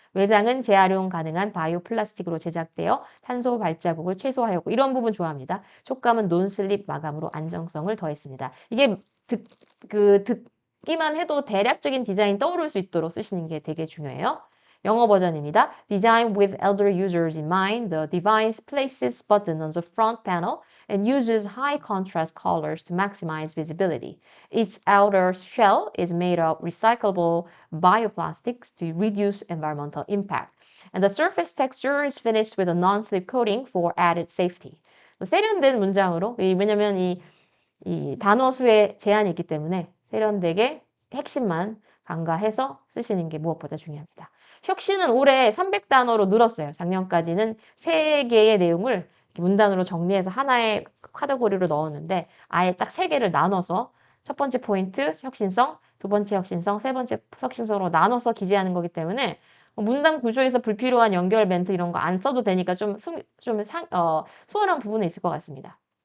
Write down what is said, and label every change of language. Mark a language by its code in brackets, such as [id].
[ko] 외장은 재활용 가능한 바이오 플라스틱으로 제작되어 탄소 발자국을 최소화하였고 이런 부분 좋아합니다. 촉감은 논슬립 마감으로 안정성을 더했습니다. 이게 듣기만 해도 대략적인 디자인 떠오를 수 있도록 쓰시는 게 되게 중요해요. 영어 버전입니다. [en] Design with elder users in mind, the device places button on the front panel and uses high contrast colors to maximize visibility. Its outer shell is made of recyclable bioplastics to reduce environmental impact. And the surface texture is finished with a non-slip coating for added safety. [ko] 세련된 문장으로, 왜냐면 이 단어 수에 제한이 있기 때문에 세련되게 핵심만 간과해서 쓰시는 게 무엇보다 중요합니다. 혁신은 올해 300단어로 늘었어요. 작년까지는 3개의 내용을 문단으로 정리해서 하나의 카테고리로 넣었는데 아예 딱 3개를 나눠서 첫 번째 포인트 혁신성, 두 번째 혁신성, 세 번째 혁신성으로 나눠서 기재하는 거기 때문에 문단 구조에서 불필요한 연결 멘트 이런 거 안 써도 되니까 수월한 부분은 있을 것 같습니다.